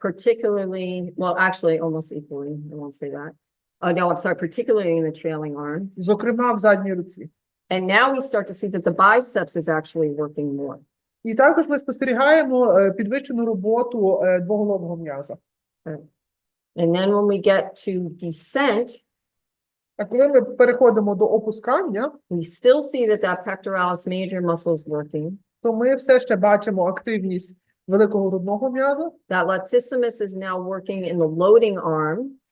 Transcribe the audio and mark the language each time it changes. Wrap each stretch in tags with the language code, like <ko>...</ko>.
<en>Particularly, well, actually almost equally, I won't say that. No, I'm sorry, particularly in the trailing arm.</en> <uk>Зокрема в задній руці.</uk> <en>And now we start to see that the biceps is actually working more.</en> <uk>І також ми спостерігаємо підвищену роботу двоголового м'яза.</uk> <en>And then when we get to descent,</en> <uk>А коли ми переходимо до опускання,</uk> <en>we still see that pectoralis major muscle is working.</en> <uk>то ми все ще бачимо активність великого грудного м'яза.</uk> <en>That latissimus is now working in the loading arm.</en>